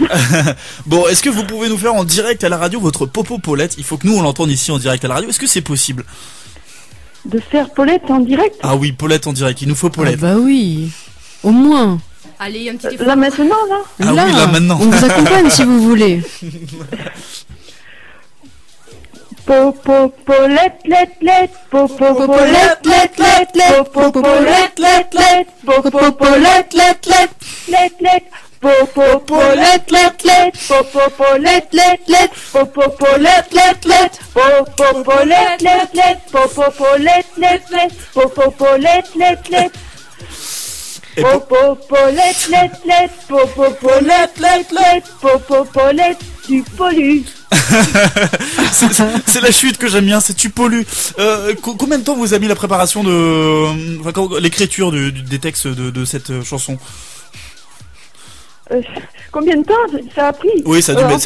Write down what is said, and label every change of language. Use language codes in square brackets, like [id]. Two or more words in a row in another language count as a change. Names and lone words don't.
[fr] Bon, est-ce que vous pouvez nous faire en direct à la radio votre popo Paulette? Il faut que nous on l'entende ici en direct à la radio. Est-ce que c'est possible de faire Paulette en direct? Ah oui, Paulette en direct. Il nous faut Paulette. Ah bah oui, au moins. Allez, un petit effort. Là maintenant, là. Ah oui, là maintenant. On vous accompagne si vous voulez. Popolette, let, popolette, let, popolette, let, popolette, let, popolette, let, popolette, let, popolette, let, popolette, let, popolette, let, popolette, let. Et Popopolette, lette, lette, popopolette, lette, lette, popopolette, tu pollues. c'est la chute que j'aime bien, c'est tu pollues. Combien de temps vous a mis la préparation de, l'écriture des textes de cette chanson? Combien de temps ça a pris? Oui, ça a dû en